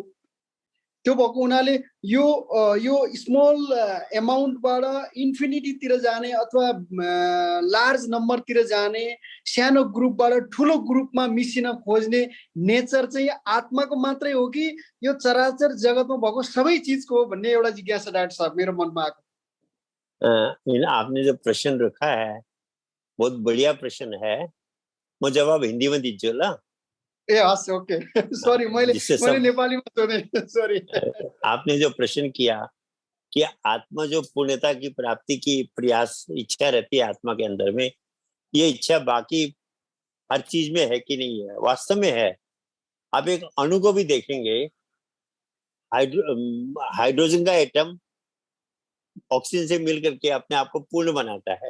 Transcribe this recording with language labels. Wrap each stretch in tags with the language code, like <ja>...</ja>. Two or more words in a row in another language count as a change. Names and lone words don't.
<ne>त्यो भएको हुनाले यो</ne> <en>small amountबाट</en> <ne>इन्फिनिटीतिर जाने अथवा</ne> <en>large numberतिर</en> <ne>जाने, सानो ग्रुपबाट ठुलो ग्रुपमा मिसिन खोज्ने नेचर चाहिँ आत्माको मात्रै हो कि यो चराचर जगतमा भएको सबै चिजको हो भन्ने एउटा जिज्ञासा डाक्टर साहब मेरो मनमा आएको।</ne> <hi>आपने जो प्रश्न रखा है बहुत बढ़िया प्रश्न है। म जवाब हिंदी में दीजिए ला।</hi> <ne>ए हस्, ओके। सॉरी, मैले नेपालीमा सोधे, सॉरी।</ne> <hi>आपने जो प्रश्न किया कि आत्मा जो पूर्णता की प्राप्ति की प्रयास इच्छा रहती है आत्मा के अंदर में, ये इच्छा बाकी हर चीज में है कि नहीं है? वास्तव में है। आप एक अणु को भी देखेंगे, हाइड्रोजन का एटम ऑक्सीजन से मिल करके अपने आप को पूर्ण बनाता है।</hi>